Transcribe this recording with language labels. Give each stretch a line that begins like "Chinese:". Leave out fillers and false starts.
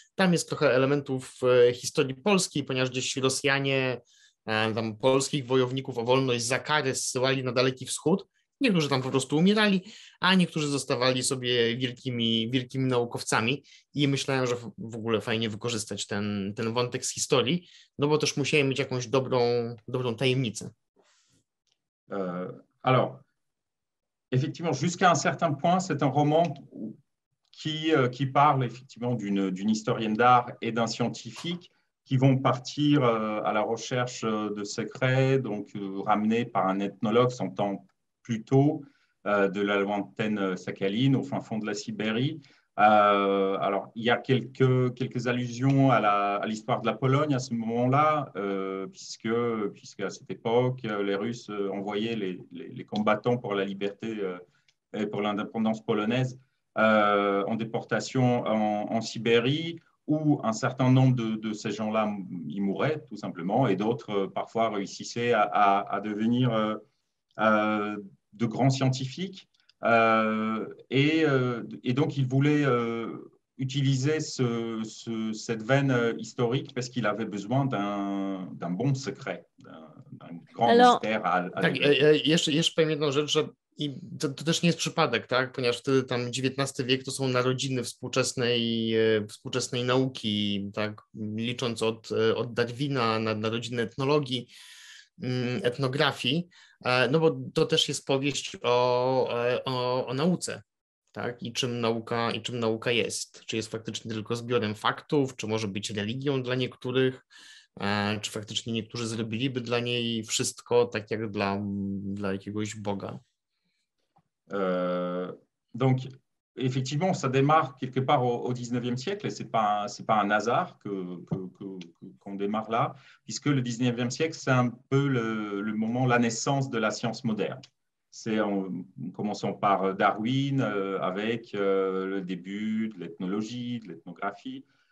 Polish: Tam jest trochę elementów historii polskiej, ponieważ gdzieś Rosjanie tam polskich wojowników o wolność za karę zsyłali na Daleki Wschód. Niektórzy tam po prostu umierali, a niektórzy zostawali sobie wielkimi naukowcami i myślałem, że w ogóle fajnie wykorzystać ten wątek z historii, no bo też musiałem mieć jakąś dobrą tajemnicę.
French: Alors, effectivement, jusqu'à un certain point, c'est un roman qui parle effectivement d'une historienne d'art et d'un scientifique qui vont partir à la recherche de secrets, donc ramenés par un ethnologue s'entend plutôt de la lointaine Sakhaline, au fin fond de la Sibérie. Alors, il y a quelques allusions à l'histoire de la Pologne à ce moment-là, puisque à cette époque, les Russes envoyaient les combattants pour la liberté et pour l'indépendance polonaise en déportation en Sibérie, où un certain nombre de ces gens-là y mouraient tout simplement, et d'autres parfois réussissaient à devenir de grands scientifiques. Et donc, il voulait utiliser cette veine historique parce qu'il avait besoin d'un bon secret, d'un grand mystère à
Polish: tak, jeszcze powiem jedną rzecz, że i to też nie jest przypadek, tak? Ponieważ wtedy tam XIX wiek to są narodziny współczesnej nauki, tak? Licząc od Darwina na narodziny etnologii, etnografii, no bo to też jest powieść o nauce, tak? I czym nauka jest. Czy jest faktycznie tylko zbiorem faktów, czy może być religią dla niektórych. Czy faktycznie niektórzy zrobiliby dla niej wszystko, tak jak dla jakiegoś Boga?
French: Donc, effectivement, ça démarre quelque part au 19e siècle et ce n'est pas un hasard qu'on démarre là, puisque le 19e siècle, c'est un peu le moment, la naissance de la science moderne. C'est en commençant par Darwin avec le début de l'ethnologie, de l'ethnographie.